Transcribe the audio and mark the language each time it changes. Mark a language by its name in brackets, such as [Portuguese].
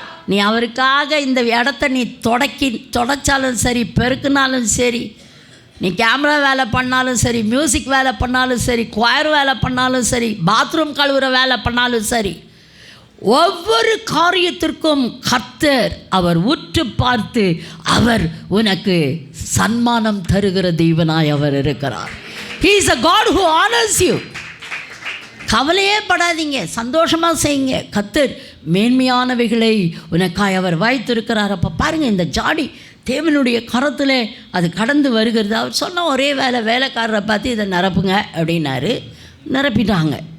[Tamil] நீ அவருக்காக இந்த இடத்த நீ தொடச்சாலும் சரி, பெருக்கினாலும் சரி, நீ கேமரா வேலை பண்ணாலும் சரி, மியூசிக் வேலை பண்ணாலும் சரி, குயர் வேலை பண்ணாலும் சரி, பாத்ரூம் கழுவுற வேலை பண்ணாலும் சரி, ஒவ்வொரு காரியத்திற்கும் கர்த்தர் அவர் உற்று பார்த்து அவர் உனக்கு சன்மானம் தருகிற தெய்வனாய் அவர் இருக்கிறார். [English] He is a God who honors you. [Tamil] கவலையே படாதீங்க, சந்தோஷமாக செய்யுங்க. கர்த்தர் மேன்மையானவைகளை உனக்காய் அவர் வைத்திருக்கிறார். அப்போ பாருங்கள், இந்த ஜாடி தேவனுடைய கரத்தில் அது கடந்து வருகிறது. அவர் சொன்ன ஒரே வேலைக்காரரை பார்த்து இதை நிரப்புங்க அப்படின்னாரு. நிரப்பிட்டாங்க.